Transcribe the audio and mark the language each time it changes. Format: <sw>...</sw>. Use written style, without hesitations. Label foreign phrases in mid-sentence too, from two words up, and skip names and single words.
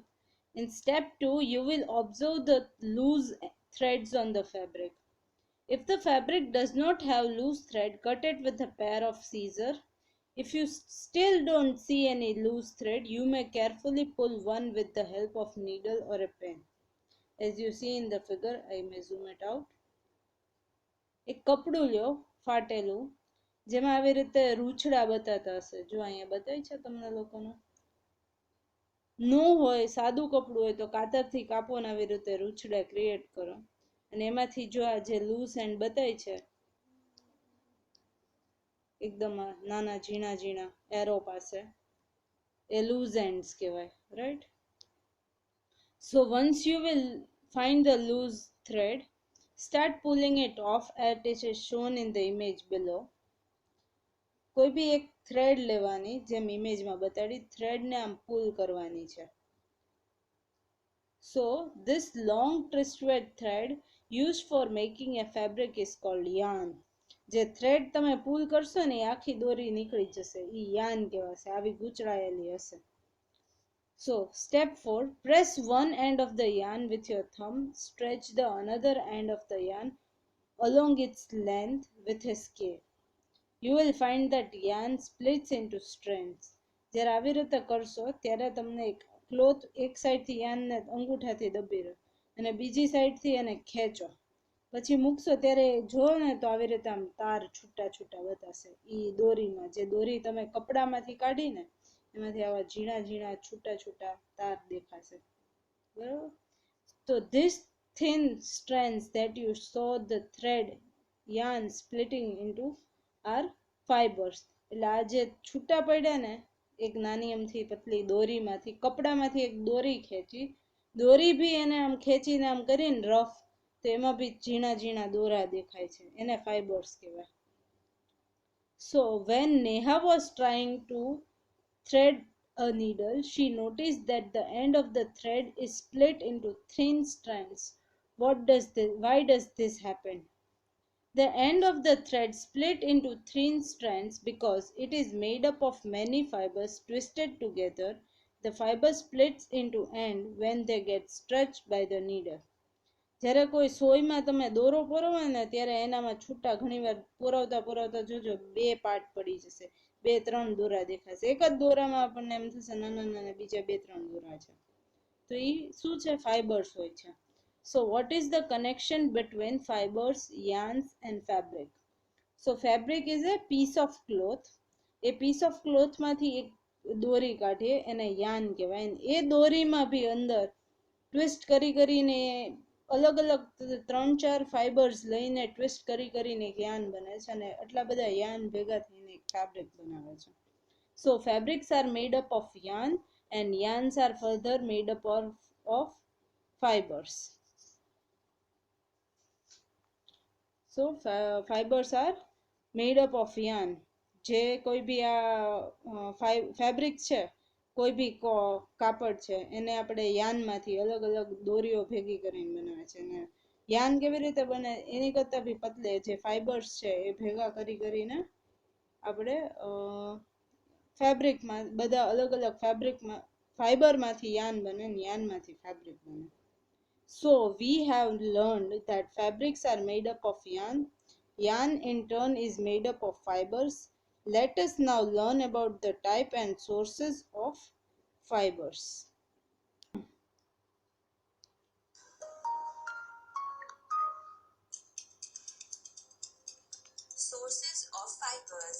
<en>In step 2 you will observe the loose threads on the fabric. If the fabric does not have loose thread, cut it with a pair of scissors. If you still don't see any loose thread, you may carefully pull one with the help of needle or a pen. As you see in the figure, I may zoom it out.</en> <gu>એક કપડું લ્યો ફાટેલું, જેમાં આવી રીતે રૂછડા બતાતા હશે. જો અહીંયા બતાવી છે તમને લોકોને. નો હોય, સાદું કપડું હોય તો કાતરથી કાપો ને આવી રીતે રૂછડા ક્રિએટ કરો. અને એમાંથી જો આ જે</gu> <en>loose end</en> <gu>બતાવી છે, એકદમ નાના ઝીણા ઝીણા એરો પાસે, એ</gu> <en>loose ends</en> <gu>કહેવાય, રાઈટ?</gu> <en>So once you will find the loose thread, start pulling it off as it is shown in the image below.</en> <gu>કોઈ બી એક થ્રેડ લેવાની, જેમ ઇમેજમાં બતાડી, થ્રેડને આમ પુલ કરવાની છે.</gu> <en>So this long twisted thread used for making a fabric is called yarn.</en> <gu>જે થ્રેડ તમે પુલ કરશો ને, એ આખી દોરી નીકળી જશે, એ યાન કહેવાશે, આવી ગૂંચળાયેલી હશે.</gu> <en>So step 4, press one end of the yarn with your thumb, stretch the another end of the yarn along its length with a scale. You will find that yarn splits into strands.</en> <gu>જ્યારે આવી રીતે કરશો ત્યારે તમને એક ક્લોથ એક સાઈડથી યાનને અંગૂઠાથી દબી રહ્યો અને બીજી સાઈડથી એને ખેંચો, પછી મૂકશો ત્યારે જો ને તો આવી રીતે આમ તાર છૂટા છૂટા બતાશે. એ દોરીમાં જે દોરી તમે કપડામાંથી કાઢીને એમાંથી આવા ઝીણા ઝીણા છૂટા છૂટા તાર દેખાશે, બરાબર?</gu> <en>તો this thin strands that you saw the thread yarn splitting into are fibers.</en> <gu>એટલે આ જે છૂટા પડ્યા ને, એક નાની અમથી પતલી દોરીમાંથી, કપડામાંથી એક દોરી ખેંચી, દોરી બી એને આમ ખેંચીને આમ કરીને રફ, તો એમાં બી ઝીણા ઝીણા દોરા દેખાય છે, એને ફાઇબર્સ કહેવાય.</gu> <en>So when Neha was trying to thread a needle, she noticed that the end of the thread is split into thin strands. Why does this happen? The end of the thread split into thin strands because it is made up of many fibers twisted together. The fiber splits into end when they get stretched by the needle.</en> <gu>જ્યારે કોઈ સોયમાં તમે દોરો પરોવો ને ત્યારે એનામાં છૂટા ઘણીવાર પોરવતા પોરવતા જોજો બે પાર્ટ પડી જશે, બે ત્રણ દોરા દેખાશે. એક જ દોરામાં આપણને એમ થશે નાના નાના બીજા બે ત્રણ દોરા છે. તો એ શું છે? ફાઇબર્સ હોય છે.</gu> <en>So what is the connection between fibers, yarns and fabric? So fabric is a piece of cloth. A piece of cloth</en> <gu>માંથી એક દોરી કાઢીએ એને yarn કહેવાય. એ દોરીમાં બી અંદર ટ્વિસ્ટ કરી કરીને અલગ અલગ 3-4 ફાઇબર્સ લઈને ટ્વિસ્ટ કરી કરીને એક યાન બને છે અને આટલા બધા યાન ભેગા થઈને એક ફેબ્રિક બનાવે છે.</gu> <en>So fabrics are made up of yarn and yarns are further made up of fibers. So fibers are made up of yarn.</en> <gu>જે કોઈ બી આ ફેબ્રિક છે, કોઈ બી કાપડ છે, એને આપણે યાનમાંથી અલગ અલગ દોરીઓ ભેગી કરીને બનાવે છે. અને યાન કેવી રીતે બને? એની કરતાં બી પતલે જે ફાઇબર્સ છે એ ભેગા કરીને આપણે ફેબ્રિકમાં બધા અલગ અલગ ફાઇબરમાંથી યાન બને ને યાનમાંથી ફેબ્રિક બને.</gu> <en>So we have learned that fabrics are made up of yarn. Yarn in turn is made up of fibers. Let us now learn about the type and sources of fibers. Sources of fibers.</en>